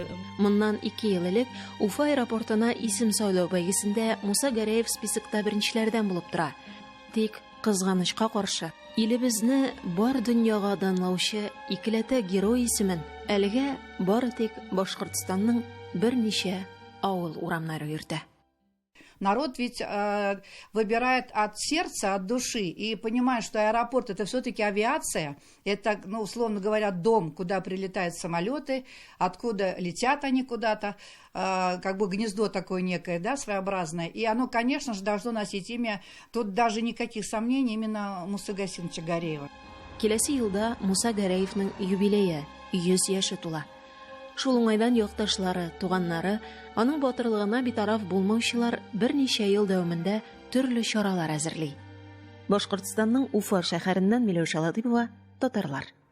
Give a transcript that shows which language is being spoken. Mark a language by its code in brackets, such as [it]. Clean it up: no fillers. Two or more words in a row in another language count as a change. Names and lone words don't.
[tt] Моннан 2 ел элек Уфа аэропортына исем сайлау бәйгесендә Муса Гәрәев спискта беренчеләрдән булып тора. Тик кызганычка каршы, илебезне бар дөньяга данлаучы икеләтә герой исемен әлегә бары тик Башкортстанның берничә ауыл урамнары йөртә. [ru] Народ ведь выбирает от сердца, от души, и понимает, что аэропорт — это все-таки авиация, это, условно говоря, дом, куда прилетают самолеты, откуда летят они куда-то, как бы гнездо такое некое, да, своеобразное, и оно, конечно же, должно носить имя, тут даже никаких сомнений, именно Мусы Гасиновича Гәрәева. [tt] Киләсе елда Муса Гәрәевнең юбилее 100 яше тула. Шул уңайдан якташлары, туганнары, аның батырлыгына битараф булмаучылар берничә ел дәвамында төрле чаралар әзерли. Башкортстанның Уфа шәһәреннән Миләүшә Латыйпова, татарлар.